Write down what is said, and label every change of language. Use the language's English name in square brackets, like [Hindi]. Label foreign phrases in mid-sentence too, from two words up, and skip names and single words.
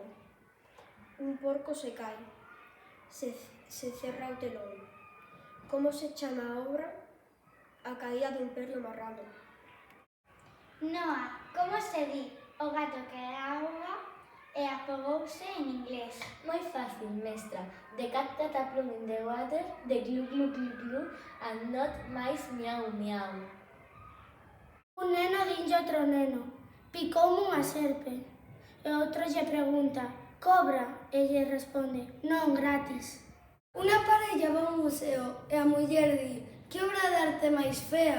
[Galician] Un porco se cae. Se cerra o telón. Como se chama a obra? A caída dun perro marrano. Noa, como se di o gato que é auga e afogouse en inglés? Moi fácil, mestra. [English] The cat got a plum in the water, the glu glu glu glu, and not mice miau miau. [Galician] Un neno dinlle outro neno: Picoume unha serpe. E outro lle pregunta: Cobra? E lle responde: Non, gratis. Unha parella va a un museo e a muller di: Que obra de arte máis fea?